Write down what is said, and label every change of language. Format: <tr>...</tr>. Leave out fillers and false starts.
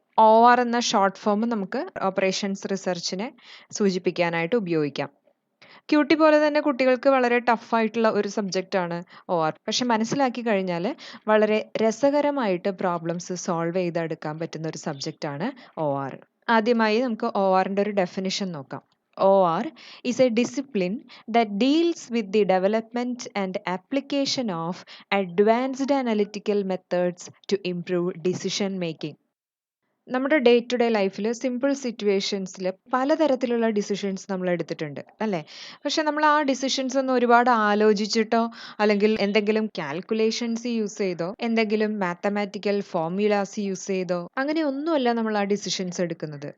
<ml>OR എന്ന short form നമുക്ക് operations റിസർച്ചിനെ സൂചിപ്പിക്കാനായിട്ട് ഉപയോഗിക്കാം. ക്യൂട്ടി പോലെ തന്നെ കുട്ടികൾക്ക് വളരെ ടഫ് ആയിട്ടുള്ള ഒരു സബ്ജക്റ്റ് ആണ് OR. പക്ഷെ മനസ്സിലാക്കി കഴിഞ്ഞാൽ വളരെ രസകരമായിട്ട് പ്രോബ്ലംസ് സോൾവ് ചെയ്തെടുക്കാൻ പറ്റുന്ന ഒരു സബ്ജക്റ്റ് ആണ് OR. ആദ്യമായി നമുക്ക് ORന്റെ ഒരു ഡെഫിനിഷൻ നോക്കാം.</ml> <en>OR is a discipline that deals with the development and application of advanced analytical methods to improve decision making.</en> <ml>നമ്മുടെ ഡേ ടു ഡേ ലൈഫിൽ സിമ്പിൾ സിറ്റുവേഷൻസിൽ പലതരത്തിലുള്ള ഡിസിഷൻസ് നമ്മൾ എടുത്തിട്ടുണ്ട് അല്ലേ? പക്ഷെ നമ്മൾ ആ ഡിസിഷൻസ് ഒന്നും ഒരുപാട് ആലോചിച്ചിട്ടോ അല്ലെങ്കിൽ എന്തെങ്കിലും കാൽക്കുലേഷൻസ് യൂസ് ചെയ്തോ എന്തെങ്കിലും മാത്തമാറ്റിക്കൽ ഫോർമുലാസ് യൂസ് ചെയ്തോ അങ്ങനെ ഒന്നുമല്ല നമ്മൾ ആ ഡിസിഷൻസ് എടുക്കുന്നത്.</ml>